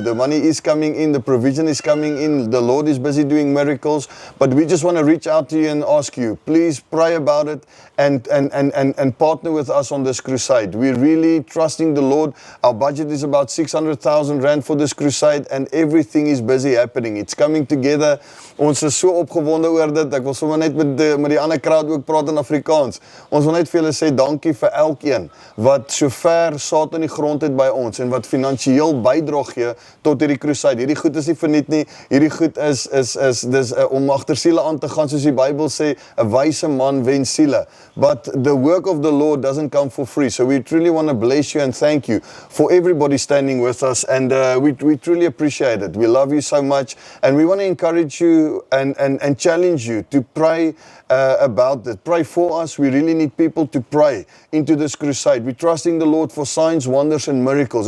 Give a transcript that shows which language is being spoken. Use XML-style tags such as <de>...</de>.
<en>The money is coming in, the provision is coming in, the Lord is busy doing miracles, but we just want to reach out to you and ask you, please pray about it and partner with us on this crusade. We're really trusting the Lord. Our budget is about 600,000 rand for this crusade and everything is busy happening. It's coming together.</en> <af>Ons is so opgewonde oor dit. Ek wil sommer net met die ander crowd ook praat in Afrikaans. Ons wil net vir julle sê dankie vir elkeen wat so ver saad in die grond het by ons en wat finansiëel bydra gee tot hierdie crusade. Hierdie goed is nie verniet nie. Hierdie goed is om agter siele aan te gaan, soos die Bybel sê, 'n wyse man wen siele.</af> <en>But the work of the Lord doesn't come for free. So we truly want to bless you and thank you for everybody standing with us, and we truly appreciate it. We love you so much, and we want to encourage you and challenge you to pray about it. Pray for us. We really need people to pray into this crusade. We're trusting the Lord for signs, wonders, and miracles.</en>